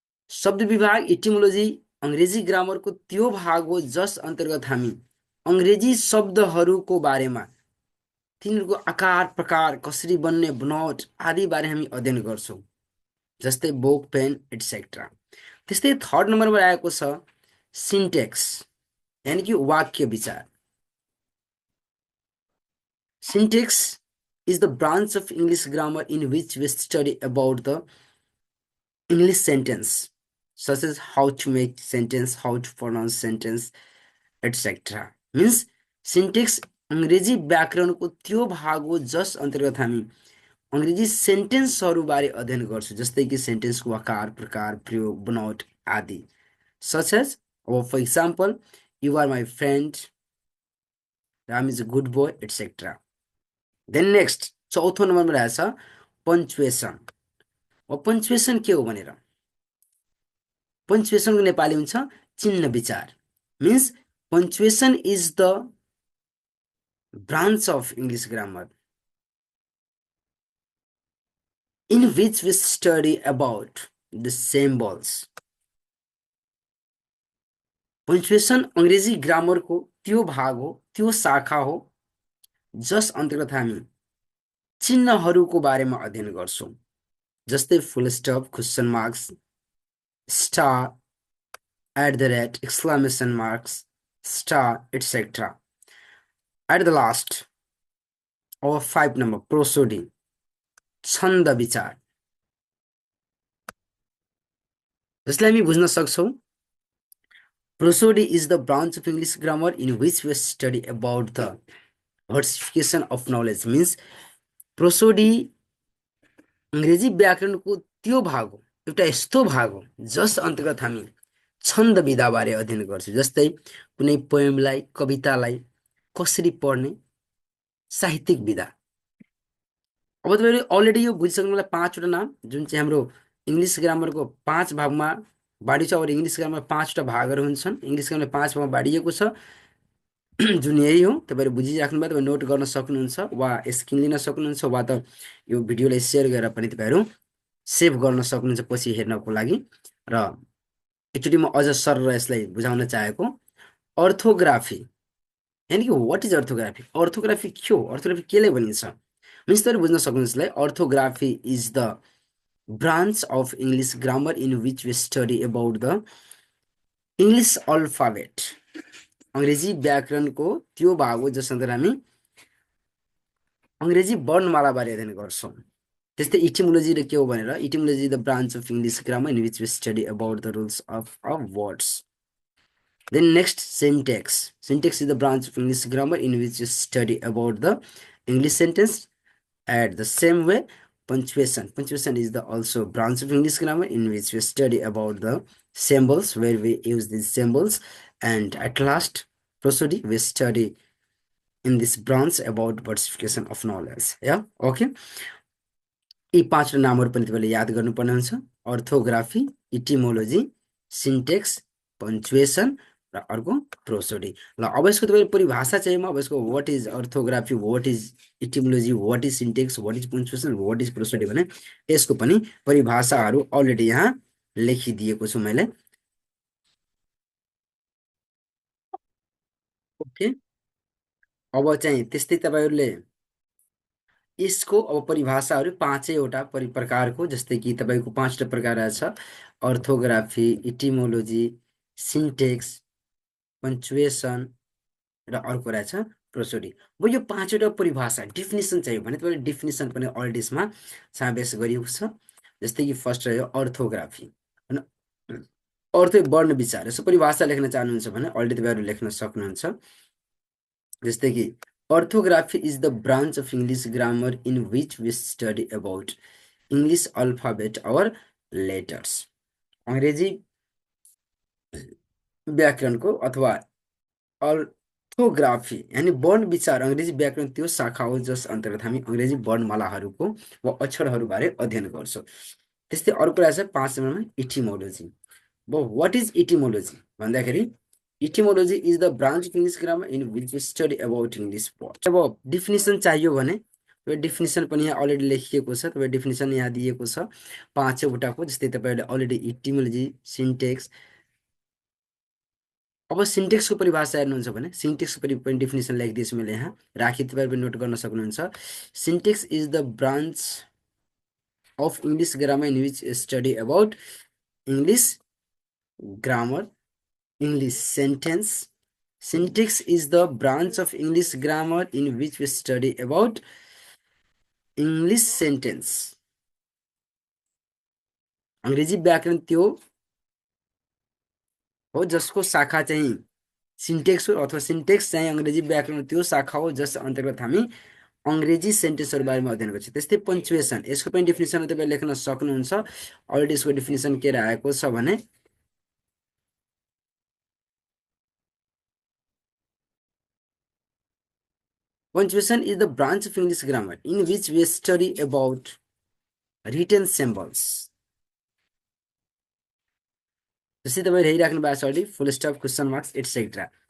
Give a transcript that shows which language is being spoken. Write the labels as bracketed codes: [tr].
[ne] शब्द विभाग इटिमोलोजी अंग्रेजी ग्रामरको त्यो भाग हो जस अन्तर्गत हामी अंग्रेजी शब्दहरूको बारेमा, तिनीहरूको आकार प्रकार कसरी बन्ने, बनावट आदि बारे हामी अध्ययन गर्छौँ, जस्तै बोक, पेन एटसेट्रा। त्यस्तै थर्ड नम्बरमा आएको छ सिन्टेक्स यानि कि वाक्य विचार। [en] Syntax is the branch of English grammar in which we study about the English sentence, such as how to make sentence, how to pronounce sentence, etc. Means syntax [ne] अंग्रेजी व्याकरणको त्यो भाग हो जस अन्तर्गत हामी अंग्रेजी सेन्टेन्सहरू बारे अध्ययन गर्छौँ, जस्तै कि सेन्टेन्सको आकार प्रकार, प्रयोग, बनावट आदि। [en] such as, for example, you are my friend, Ram is a good boy, etc. Then next [ne] चौथो नम्बरमा रहेछ पञ्चुएसन। पञ्चुएसन के हो भनेर, पञ्चुएसनको नेपाली हुन्छ चिन्ह विचार। [en] Means punctuation is the branch of English grammar in which we study about the symbols. [ne] पञ्चुएसन अङ्ग्रेजी ग्रामरको त्यो भाग हो, त्यो शाखा हो जस अन्तर्गत हामी चिन्हहरूको बारेमा अध्ययन गर्छौँ, जस्तै फुल stop, question marks, star, [en] at the rate, exclamation marks, star, etc. At the last, our 5 number, prosody, [ne] छन्द विचार, जसलाई हामी बुझ्न सक्छौँ [en] prosody is the branch of English grammar in which we study about the versification of knowledge. Means prosody [ne] अंग्रेजी व्याकरणको त्यो भाग हो, एउटा यस्तो भाग हो जस अन्तर्गत हामी छन्द विधाबारे अध्ययन गर्छौँ, जस्तै कुनै पोएमलाई, कवितालाई कसरी पढ्ने, साहित्यिक विधा। अब तपाईँले अलरेडी यो बुझिसक्नुभयो 5वटा नाम जुन चाहिँ हाम्रो इङ्ग्लिस ग्रामरको 5 भागमा बाँडिएको छ। और इङ्ग्लिस ग्रामर 5वटा भागहरू हुन्छन्, इङ्ग्लिस ग्रामर 5 भागमा बाँडिएको छ, जुन यही हो। तपाईँले बुझिराख्नुभयो, तपाईँ नोट गर्न सक्नुहुन्छ वा स्क्रिन लिन सक्नुहुन्छ, वा त यो भिडियोलाई सेयर गरेर पनि तपाईँहरू सेभ गर्न सक्नुहुन्छ पछि हेर्नको लागि। र एकचोटि म अझ सरर यसलाई बुझाउन चाहेको, अर्थोग्राफी यानि कि [en] what is orthography, [ne] अर्थोग्राफी के हो, अर्थोग्राफी केले भनिन्छ, मिन्स तपाईँले बुझ्न सक्नुहुन्छ यसलाई। [en] Orthography is the branch of English grammar in which we study about the English alphabet. [ne] अङ्ग्रेजी व्याकरणको त्यो भाग हो जस अन्तर्गत हामी अङ्ग्रेजी वर्णमाला बारे अध्ययन गर्छौँ। त्यस्तै इटिमोलोजी र के हो भनेर, [en] Etymology the branch of English grammar in which we study about the rules of words. Then next syntax. Syntax is the branch of English grammar in which you study about the English sentence. At the same way, punctuation is the also branch of English grammar in which we study about the symbols, where we use these symbols. And at last, prosody, we study in this branch about versification of knowledge. Yeah, okay. [ne] यी पाँचवटा नामहरू पनि तपाईँले याद गर्नुपर्ने हुन्छ. Orthography, इटिमोलोजी, Sintex, पङ्क्चुएसन र अर्को प्रोसोडी. ल अब यसको तपाईँले परिभाषा चाहिँ म अब यसको [en] what is orthography, what is etymology, what is syntax, what is punctuation, what is prosody [ne] भने यसको पनि परिभाषाहरू अलरेडी यहाँ लेखिदिएको छु मैले. ओके, अब चाहिँ त्यस्तै तपाईँहरूले यसको अब परिभाषाहरू पाँचैवटा प्रकारको, जस्तै कि तपाईँको पाँचवटा प्रकार छ. अर्थोग्राफी, इटिमोलोजी, सिन्टेक्स, पङ्क्चुएसन र अर्को रहेछ प्रोसोडी. अब यो पाँचवटा परिभाषा डेफिनेसन चाहियो भने तपाईँले डेफिनेसन पनि अलरेडी यसमा समावेश गरिएको छ. जस्तै कि फर्स्ट रह्यो अर्थोग्राफी. होइन, अर्थ वर्ण विचार. यसो परिभाषा लेख्न चाहनुहुन्छ भने अलरेडी तपाईँहरू लेख्न सक्नुहुन्छ. [en] जस्तै कि orthography is the branch of English grammar in which we study about English alphabet or letters. [ne] अंग्रेजी व्याकरणको अथवा अर्थोग्राफी यानी वर्ण विचार अंग्रेजी व्याकरण त्यो शाखा हो जस अन्तर्गत हामी अंग्रेजी वर्णमालाहरूको वा अक्षरहरूबारे अध्ययन गर्छौँ. त्यस्तै अर्को रहेछ 5 नम्बरमा इटिमोलोजी. [en] what is etymology [ne] भन्दाखेरि [en] Etymology is the branch of English grammar in which we study about English word. [ne] अब डिफिनेसन चाहियो भने तपाईँ डिफिनेसन पनि यहाँ अलरेडी लेखिएको छ. तपाईँ डिफिनेसन यहाँ दिएको छ पाँचवटाको. जस्तै तपाईँहरूले अलरेडी इटिमोलोजी, सिन्टेक्स. अब सिन्टेक्सको परिभाषा हेर्नुहुन्छ भने सिन्टेक्सको पनि डिफिनेसन लेखिदिएछु मैले यहाँ राखी, तपाईँहरू पनि नोट गर्न सक्नुहुन्छ. [en] Syntax is the branch of English grammar in which study about English grammar, English sentence. Syntax is the branch of English grammar in which we study about English sentence. [ne] अंग्रेजी व्याकरण त्यो हो जसको शाखा चाहिँ सिन्टेक्स हो, अथवा सिन्टेक्स चाहिँ अंग्रेजी व्याकरण त्यो शाखा हो जस अन्तर्गत हामी अंग्रेजी सेन्टेन्सहरु बारेमा अध्ययन गर्छौँ. त्यस्तै पङ्क्चुएसन, यसको पनि डेफिनेसन तपाईले लेख्न सक्नुहुन्छ. अलरेडी यसको डेफिनेसन के रहेको छ भने [en] punctuation is the branch of English grammar in which we study about written symbols. [ne] जस्तै तपाईले हेरिराख्नु भएको छ अलरेडी फुल स्टप, क्वेशन मार्क्स एटसेट्रा.